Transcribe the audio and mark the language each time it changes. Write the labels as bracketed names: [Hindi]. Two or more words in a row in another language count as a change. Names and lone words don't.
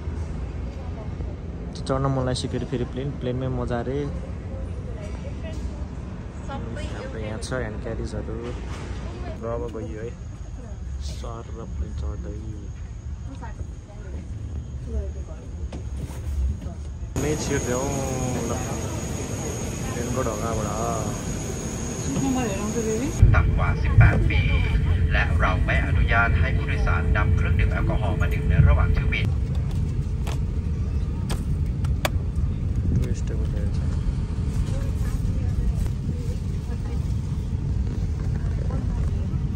[Nepali] चढ्न मन लागिसक्यो फेरि प्लेनमै मजा अरे हाम्रो यहाँ छ [English] hand carries [Nepali] र अब गयो है सर र प्लेन चढ्दै [English] main seat [Nepali] देऊ ल प्लेनको ढोकाबाट [Thai] ต่ำกว่า 18 ปี และเราไม่อนุญาตให้ผู้โดยสารนำเครื่องดื่มแอลกอฮอล์มาดื่มในระหว่างเที่ยวบิน [Nepali] ल